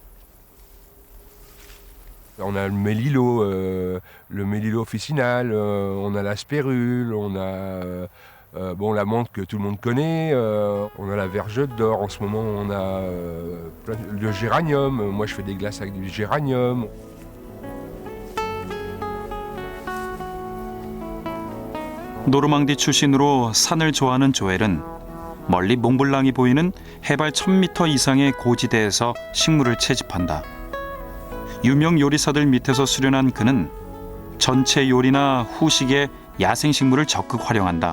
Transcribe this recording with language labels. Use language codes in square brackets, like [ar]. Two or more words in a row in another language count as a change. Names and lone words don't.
[fr] On a le mélilo officinal, on a la spérule, on a la menthe que tout le monde connaît, on a la vergeute d'or. En ce moment, on a le géranium. Moi, je fais des glaces avec du géranium. [ko] 노르망디 출신으로 산을 좋아하는 조엘은 멀리 몽블랑이 보이는 해발 1000m 이상의 고지대에서 식물을 채집한다. 유명 요리사들 밑에서 수련한 그는 전체 요리나 후식에 야생식물을 적극 활용한다.